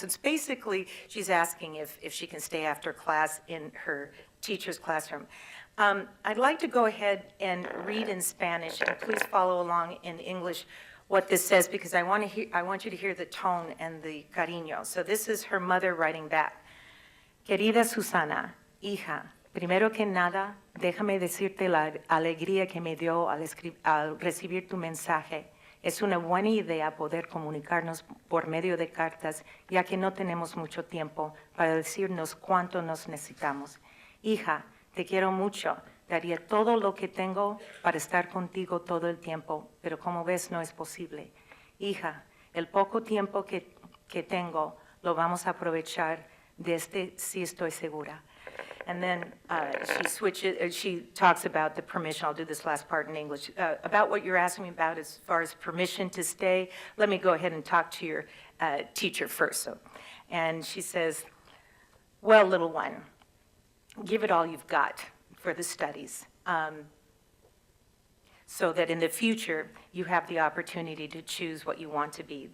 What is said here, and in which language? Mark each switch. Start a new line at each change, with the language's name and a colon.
English: So it's basically, she's asking if she can stay after class in her teacher's classroom. I'd like to go ahead and read in Spanish, and please follow along in English what this says, because I want you to hear the tone and the cariño. So this is her mother writing back.
Spanish: Querida Susana, hija, primero que nada, déjame decirte la alegría que me dio al recibir tu mensaje. Es una buena idea poder comunicarnos por medio de cartas, ya que no tenemos mucho tiempo para decirnos cuánto nos necesitamos. Hija, te quiero mucho. Daría todo lo que tengo para estar contigo todo el tiempo, pero como ves no es posible. Hija, el poco tiempo que tengo lo vamos a aprovechar, de este sí estoy segura.
English: And then she talks about the permission. I'll do this last part in English. About what you're asking me about as far as permission to stay, let me go ahead and talk to your teacher first. So, and she says, well, little one, give it all you've got for the studies, so that in the future you have the opportunity to choose what you want to be.